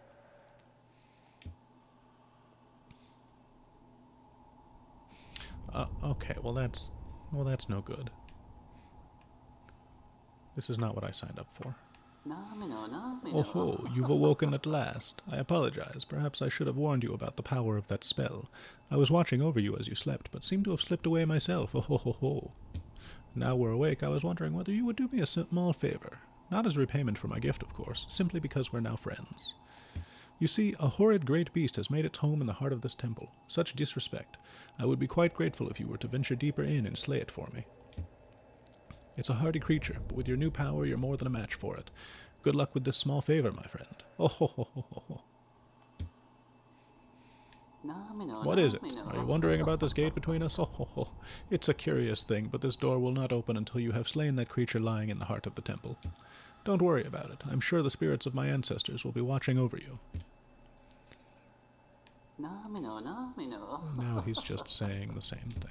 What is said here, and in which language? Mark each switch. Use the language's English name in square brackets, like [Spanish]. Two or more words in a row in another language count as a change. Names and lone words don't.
[English] Okay, well that's no good. This is not what I signed up for. Oh ho, you've awoken at last. I apologize. Perhaps I should have warned you about the power of that spell. I was watching over you as you slept, but seemed to have slipped away myself. Oh ho ho ho. Now we're awake, I was wondering whether you would do me a small favor. Not as repayment for my gift, of course, simply because we're now friends. You see, a horrid great beast has made its home in the heart of this temple. Such disrespect. I would be quite grateful if you were to venture deeper in and slay it for me. It's a hardy creature, but with your new power, you're more than a match for it. Good luck with this small favor, my friend. Oh ho ho ho ho ho. What is it? Are you wondering about this gate between us? It's a curious thing, but this door will not open until you have slain that creature lying in the heart of the temple. Don't worry about it. I'm sure the spirits of my ancestors will be watching over you. Now he's just saying the same thing.